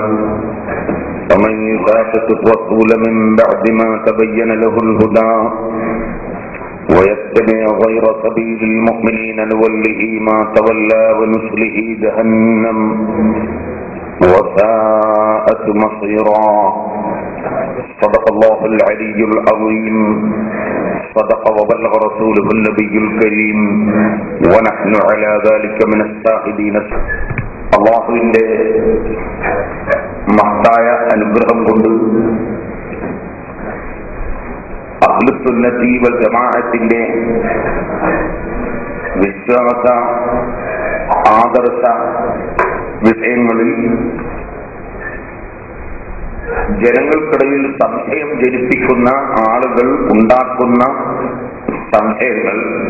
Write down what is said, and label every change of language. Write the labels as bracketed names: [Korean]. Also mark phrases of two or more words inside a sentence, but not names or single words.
[Arabic] ومن يشاقق الرسول من بعد ما تبين له الهدى ويتبع غير سبيل المؤمنين نوله ما تولى ونصله جهنم وساءت مصيرا. صدق الله العلي العظيم. صدق وبلغ رسوله النبي الكريم ونحن على ذلك من الشاهدين. [Malayalam] അല്ലാഹുവിന്റെ മഹത്തായ അനുഗ്രഹം കൊണ്ട് അഹ്ലുസുന്നത്തി വൽ ജമാഅത്തിന്റെ വിശ്വാസ ആദർശ വിഷയങ്ങളിൽ ജനങ്ങൾക്കിടയിൽ സംശയം ജനിപ്പിക്കുന്ന ആളുകൾ ഉണ്ടാക്കുന്ന സംശയങ്ങൾ